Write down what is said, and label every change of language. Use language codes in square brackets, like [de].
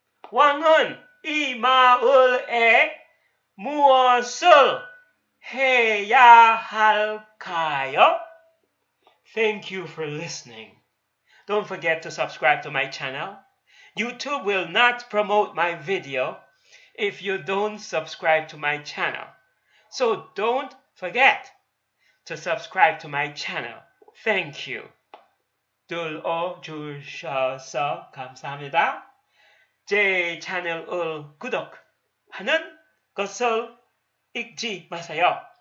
[ko] 왕은 이 마을에 무엇을 해야 할까요? [en] Thank you for listening. Don't forget to subscribe to my channel. YouTube will not promote my video if you don't subscribe to my channel. So don't forget to subscribe to my channel. Thank you. [ko] 들어주셔서 감사합니다. 제 채널을 구독하는 것을 잊지 마세요.